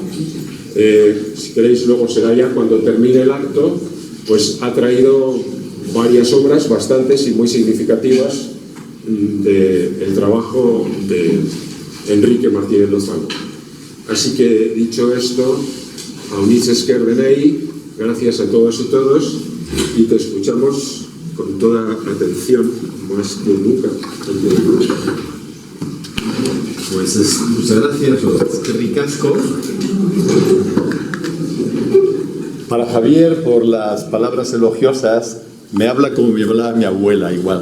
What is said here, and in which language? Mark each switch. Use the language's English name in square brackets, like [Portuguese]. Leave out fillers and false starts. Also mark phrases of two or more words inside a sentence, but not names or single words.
[Spanish] Si queréis, luego será ya cuando termine el acto, pues ha traído varias obras, bastantes y muy significativas, del trabajo de Enrique Martínez Lozano. Así que, dicho esto, [Basque] Aunitz esker denei, [Spanish] gracias a todas y todos, y te escuchamos con toda atención, más que nunca. Pues muchas gracias, qué ricasco. Para Javier, por las palabras elogiosas Me habla como me hablaba mi abuela, igual.